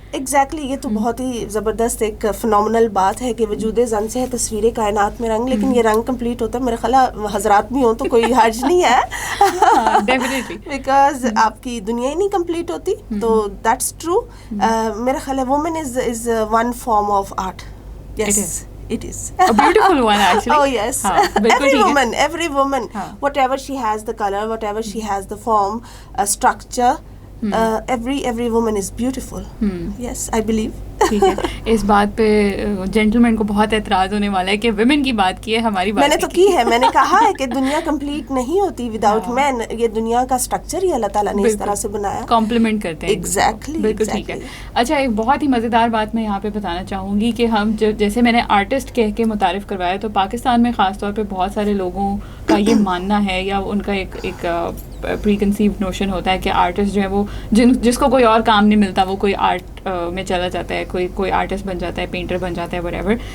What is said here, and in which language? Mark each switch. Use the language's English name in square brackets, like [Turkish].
[Hindi] Exactly, ये तो बहुत ही ज़बरदस्त एक फिनोमिनल बात है कि वजूदे ज़न से है तस्वीरें कायनात में रंग। लेकिन ये रंग कंप्लीट होता है, मेरे ख्याल हजरात भी हों तो कोई हर्ज नहीं है, [English] definitely, [Hindi] बिकॉज आपकी दुनिया ही नहीं कंप्लीट होती। तो [English] That's true. [Hindi] मेरा ख्याल है [English] Women is one form of art. Yes, it is a beautiful one actually. Oh yes. every woman whatever she has the color, whatever she has the form, structure, every woman is beautiful. Yes, I believe. [Hindi] ठीक है, इस बात पे gentleman को बहुत एतराज़ होने वाला है कि विमेन की बात की है, हमारी बात मैंने तो की है। मैंने कहा है कि दुनिया कंप्लीट नहीं होती [English] Without man. [Hindi] ये दुनिया का स्ट्रक्चर ही अल्लाह ताला ने इस तरह से बनाया, कॉम्प्लीमेंट करते हैं। [English] exactly, [Hindi] बिल्कुल ठीक है। अच्छा, एक बहुत ही मज़ेदार बात मैं यहाँ पे बताना चाहूँगी कि हम जैसे मैंने आर्टिस्ट कह के मुतारिफ़ करवाया, तो पाकिस्तान में ख़ास तौर पे बहुत सारे लोगों का ये मानना है या उनका एक प्री कंसीव्ड नोशन होता है कि आर्टिस्ट जो है वो जिसको कोई और काम नहीं मिलता वो कोई आर्ट में चला जाता है, कोई आर्टिस्ट बन जाता है, पेंटर बन जाता है, व्हाटएवर।